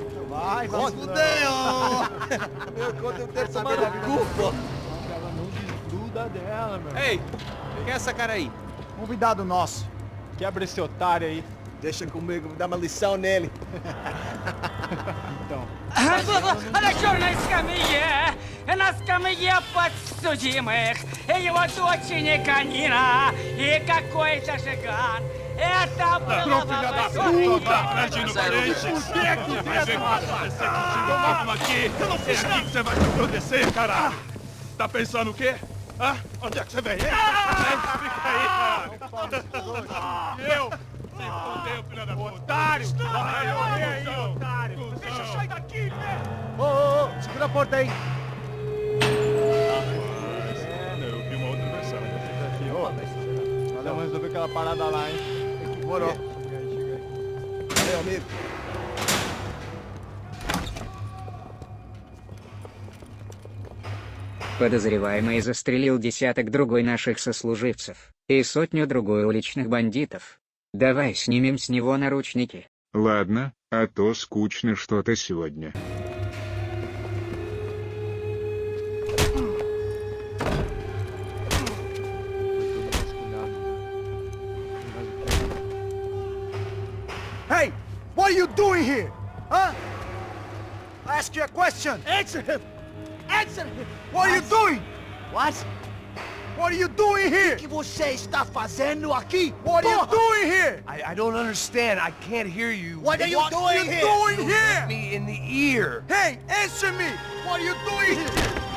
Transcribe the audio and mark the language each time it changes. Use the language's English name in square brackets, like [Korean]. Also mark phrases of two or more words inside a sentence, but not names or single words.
[Portuguese] Vai fudeu! Meu conta eu quero saber da culpa. Ela não desgruda dela, meu. Ei, quem é essa cara aí? Convidado nosso. Quebra esse otário aí. Deixa comigo, dá uma lição nele. Então. [Russian] На скамье, на скамье подсудимых, его дочь Никанина и какой-то жиган. Это было [Portuguese] Filha da puta, tá frente no frente. O que é que vai acontecer contigo aqui? Eu não fiz nada. O que você vai te acontecer, caralho? Tá pensando o quê? Hã? Onde é que você vem? Fica aí, caralho. Eu? Se fodeu, filha da puta. Otário! Olha aí, otário. Deixa eu sair daqui, né? Ô, segura a porta aí. Eu vi uma outra versão. Vamos resolver aquela parada lá, hein? Demorou. Valeu, amigo. [Russian] Подозреваемый застрелил десяток другой наших сослуживцев и сотню другой уличных бандитов. Давай снимем с него наручники. Ладно, а то скучно что-то сегодня. [English] Hey, what are you doing here? Huh? I ask you a question. Answer him. Answer him. What are you doing? What? What are you doing here? [Portuguese] O que você está fazendo aqui? [English] What are you doing here? I don't understand. I can't hear you. What are you doing here? What are you doing here? Me in the ear. Hey, answer me. What are you doing here?